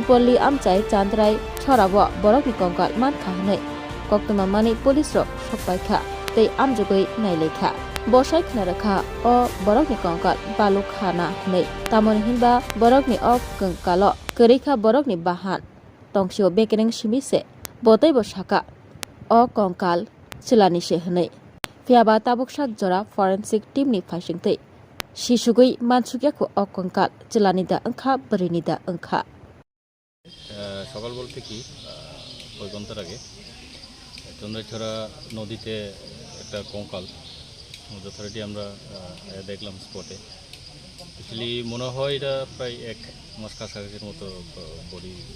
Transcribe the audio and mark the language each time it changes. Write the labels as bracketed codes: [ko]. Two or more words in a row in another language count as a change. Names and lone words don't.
[trp] पल्ली आमचाय चांद्राय छराव बरकनि कंकाल मानखा हनै कक्तमा मानि पुलिस रक सकपायखा तै आमजुगै नायलायखा बसायखना रखा अ बरकनि कंकाल बालुखाना हनै तामन हिनबा बरकनि अ कंकालो करेखा बरकनि बाहान तंसिओ बेकेरें सिमिसे बतै बसाका अ कंकाल चिलानिसे हनै फियाबा ताबुकसाक जरा फरेंसिक टीमनि फाइसिंतै शिशुगै मानसुकियाखौ अ कंकाल चिलानिदा अंखा बरिनिदा अंखा [bn] সকাল বলতে কি ওই ঘন্টার আগে চন্দ্রছড়া নদীতে একটা কঙ্কাল যথারীতি আমরা দেখলাম স্পটে অ্যাকচুয়ালি মনে হয় এটা প্রায় 1 মাস কাছাকাছির মতো বডি